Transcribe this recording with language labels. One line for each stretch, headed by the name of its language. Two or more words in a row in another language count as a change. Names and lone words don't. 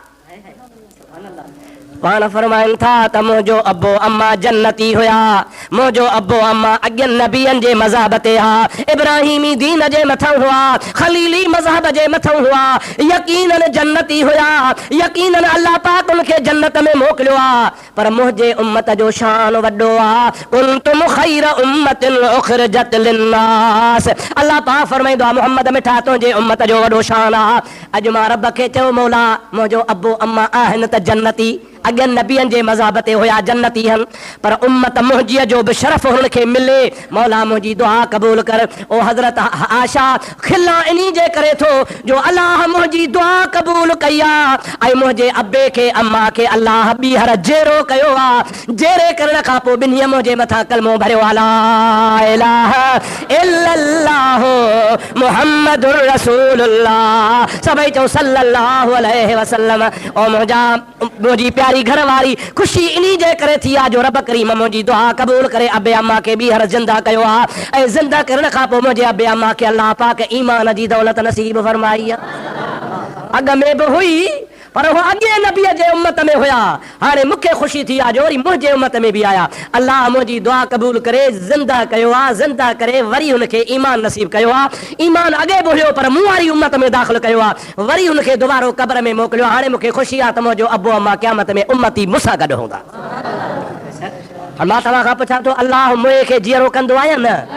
Sindhi: पाण फरमाइनि था त मुंहिंजो अबो अम्मा जन्नती हुया मुंहिंजो अबो अम्मा अॻियनि नबियनि जे मज़हब ते हा इब्राहिमी दीन जे मथां हुआ खलीली मज़हब जे मथां हुआ यकीनन जन्नती हुया यकीनन अल्लाह पाक उनखे जन्नत में मोकिलियो आहे पर मुंहिंजे उम्मत जो शान वॾो आहे
Arabic: كنتم خير أمة أخرجت للناس
Sindhi: अल्लाह पाक फरमाईंदो आहे मोहम्मद मिठा तुंहिंजे उम्मत जो वॾो शान आहे अॼु मां रब खे चयो मौला मुंहिंजो अबो अम्मा आहिनि त जन्नती अॻियनि नबियनि जे मज़हब ते हुया जन्नती आहिनि पर उम्मत मुंहिंजीअ जो बि शरफ़ हुननि खे मिले मौला मुंहिंजी दुआ क़बूल कर ओ हज़रत आशा खिला इन्ही जे करे थो जो अलाह मुंहिंजी दुआ क़बूल कई आहे ऐं मुंहिंजे अबे खे अम्मा खे अलाह ॿीहर जेरो कयो आहे जेरे करण खां पोइ ॿिन्हीअ मुंहिंजे मथां कलमो भरियो आहे
Arabic: لا إله إلا الله محمد رسول الله
Sindhi: सभई चओ
Arabic: صلى الله عليه وسلم
Sindhi: ओ मुंहिंजी प्यारी घर वारी खुशी इन्ही जे करे थी आहे जो रब करीम मुंहिंजी दुआ क़बूल करे अबे अम्मा खे ॿीहर ज़िंदा कयो आहे ऐं ज़िंदा करण खां पोइ मुंहिंजे अबे अम्मा खे अल्लाह पाक ईमान जी दौलत नसीब फरमाई आहे अॻ में बि हुई पर उहो अॻे नबीअ जे उम्मत में हुया हाणे मूंखे ख़ुशी थी आहे जो वरी मुंहिंजे उम्मत में बि आया अल्लाह मुंहिंजी दुआ क़बूल करे ज़िंदा कयो आहे ज़िंदा करे वरी हुनखे ईमान नसीब कयो आहे ईमान अॻे बि हुयो पर मूं वारी उम्मत में दाख़िल कयो आहे वरी हुनखे दुबारो क़ब्र में मोकिलियो हाणे मूंखे ख़ुशी आहे त मुंहिंजो अबो अम्मा क़यामत में उम्मती मूंसां गॾु हूंदा मां तव्हां खां पुछां थो अल्लाह मुंहिंजे खे जीअरो कंदो आहे न